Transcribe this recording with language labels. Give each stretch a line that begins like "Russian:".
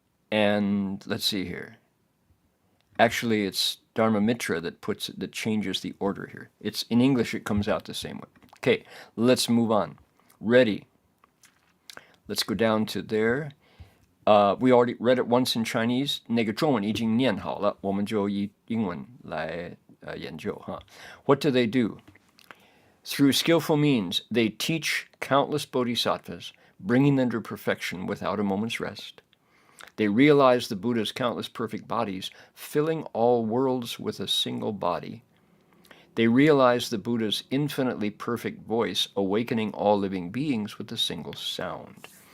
English: And let's see here. Actually, it's Dharma Mitra that changes the order here. It's in English, it comes out the same way. Okay, let's move on. Ready. Let's go down to there. We already read it once in Chinese.
Chinese: 那个中文已经念好了，我们就以英文来研究哈。
English: What do they do? Through skillful means, they teach countless bodhisattvas, bringing them to perfection without a moment's rest. They realize the Buddha's countless perfect bodies, filling all worlds with a single body. They realize the Buddha's infinitely perfect voice, awakening all living beings with a single sound.